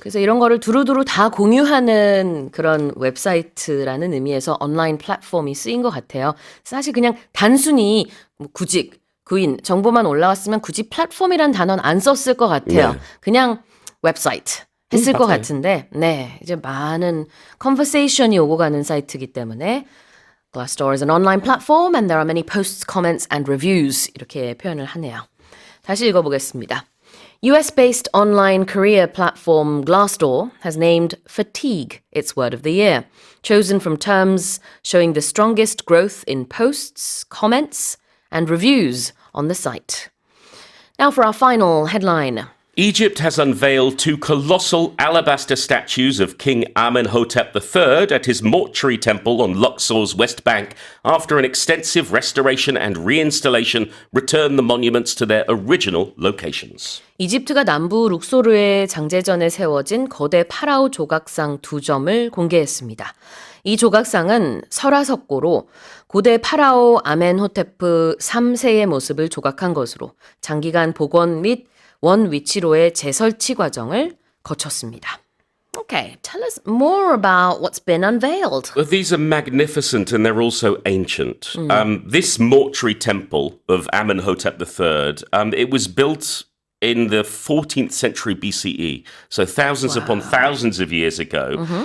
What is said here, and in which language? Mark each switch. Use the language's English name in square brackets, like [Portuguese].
[Korean] 그래서 이런 거를 두루두루 다 공유하는 그런 웹사이트라는 의미에서 온라인 플랫폼이 쓰인 것 같아요. 사실 그냥 단순히 뭐 구직, 구인, 정보만 올라왔으면 굳이 플랫폼이란 단어는 안 썼을 것 같아요. 네. 그냥 웹사이트 했을 것 맞아요. 같은데 네, 이제 많은 컨버세이션이 오고 가는 사이트이기 때문에 [English] Glassdoor is an online platform and there are many posts, comments and reviews [Korean] 이렇게 표현을 하네요. 다시 읽어보겠습니다. [English] US-based online career platform Glassdoor has named fatigue its word of the year, chosen from terms showing the strongest growth in posts, comments and reviews on the site. Now for our final headline. Egypt has unveiled two colossal alabaster statues of King Amenhotep III at his mortuary temple on Luxor's West Bank after an extensive restoration and reinstallation returned the monuments to their original locations. [Korean] 이집트가 남부 룩소르의 장제전에 세워진 거대 파라오 조각상 2점을 공개했습니다. 이 조각상은 설화석고로 고대 파라오 아멘호테프 3세의 모습을 조각한 것으로 장기간 복원 및 원 위치로의 재설치 과정을 거쳤습니다. [English] Okay, tell us more about what's been unveiled. Well, these are magnificent and they're also ancient. This mortuary temple of Amenhotep III, it was built in the 14th century BCE, so thousands upon thousands of years ago.